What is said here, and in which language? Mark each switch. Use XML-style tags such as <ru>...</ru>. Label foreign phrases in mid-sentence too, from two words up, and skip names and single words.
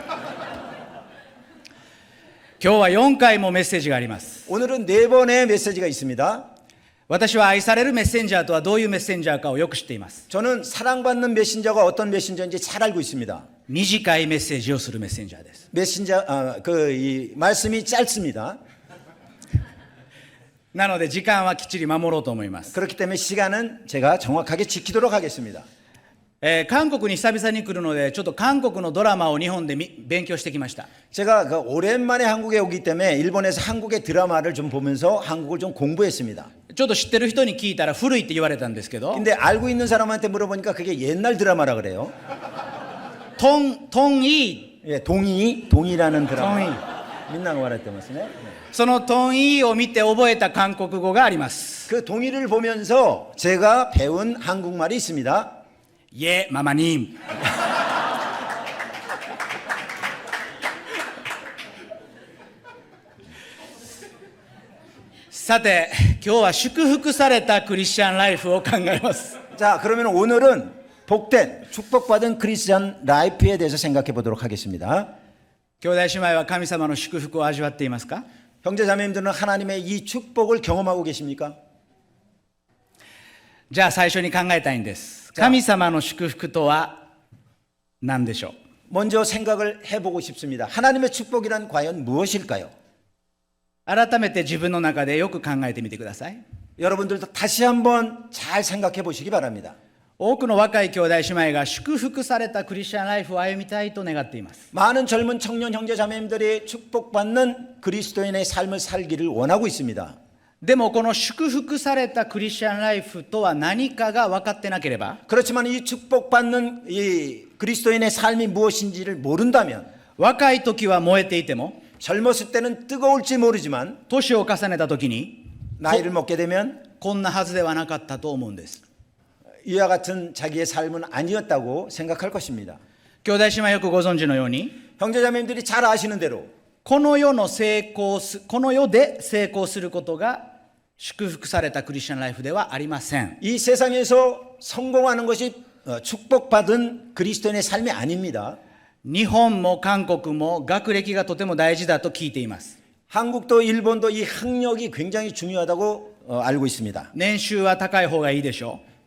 <ja>今日は4回もメッセージがあります。</ja> <ko>오늘은 4번의 메시지가 있습니다.</ko> <ja>私は愛されるメッセンジャーとはどういうメッセンジャーかをよく知っています。</ja> <ko>저는 사랑받는 메신저가 어떤 메신저인지 잘 알고 있습니다.</ko> <ja>短いメッセージをするメッセンジャーです。</ja> <ko>이 말씀이 짧습니다.</ko> <ja>なので時間はきっちり守ろうと思います。</ja> <ko>그렇기 때문에 시간은 제가 정확하게 지키도록 하겠습니다.</ko> <ja>韓国に久々に来るのでちょっと韓国のドラマを日本で勉強してきました。</ja> <ko>제가 오랜만에 한국에 오기 때문에 일본에서 한국의 드라마를 좀 보면서 한국을 좀 공부했습니다.</ko> <ja>ちょっと知ってる人に聞いたら古いって言われたんですけど、</ja> <ko>근데 알고 있는 사람한테 물어보니까 그게 옛날 드라마라 그래요.</ko> <ja>トンイ</ja> <ko>예, 동이라는 드라마. 동이. 민나가 말했다면서네.</ko> <ja>そのトンイを見て覚えた韓国語があります。</ja> <ko>그 동이를 보면서 제가 배운 한국말이 있습니다. 예, 마마님.</ko> <ja>さて、今日は祝福されたクリスチャンライフを考えます。</ja> <ko>자, 그러면 오늘은 복된 축복받은 크리스천 라이프에 대해서 생각해 보도록 하겠습니다.</ko> <ja>兄弟姉妹は神様の祝福を味わっていますか？</ja> <ko>형제자매님들은 하나님의 이 축복을 경험하고 계십니까?</ko> <ja>じゃあ最初に考えたいんです。 神様の祝福とは何でしょう？</ja> <ko>먼저 생각을 해보고 싶습니다. 하나님의 축복이란 과연 무엇일까요?</ko> <ja>改めて自分の中でよく考えてみてください。</ja> <ko>여러분들도 다시 한번 잘 생각해 보시기 바랍니다.</ko> <ja>多くの若い兄弟姉妹が祝福されたクリスチャンライフを歩みたいと願っています。</ja> <ko>많은 젊은 청년 형제 자매님들이 축복받는 그리스도인의 삶을 살기를 원하고 있습니다.</ko> <ja>でもこの祝福されたクリスチャンライフとは何かが分かってなければ、</ja> <ko>그렇지만 이 축복받는 이 그리스도인의 삶이 무엇인지를 모른다면</ko> <ja>若い時は燃えていても</ja> <ko>젊었을 때는 뜨거울지 모르지만</ko> <ja>年を重ねた時に</ja> <ko>나이를 먹게 되면</ko> <ja>こんなはずではなかったと思うんです。</ja> <ko>이와 같은 자기의 삶은 아니었다고 생각할 것입니다.</ko> <ja>兄弟姉妹よくご存知のように、</ja> <ko>형제자매님들이 잘 아시는 대로</ko> <ja>この世で成功することが祝福されたクリスチャンライフではありません。</ja> <ko>이 세상에서 성공하는 것이 축복받은 그리스도인의 삶이 아닙니다.</ko> <ja>日本も韓国も学歴がとても大事だと聞いています。</ja> <ko>한국도 일본도 이 학력이 굉장히 중요하다고 알고 있습니다.</ko> <ja>年収は高い方がいいでしょう。</ja>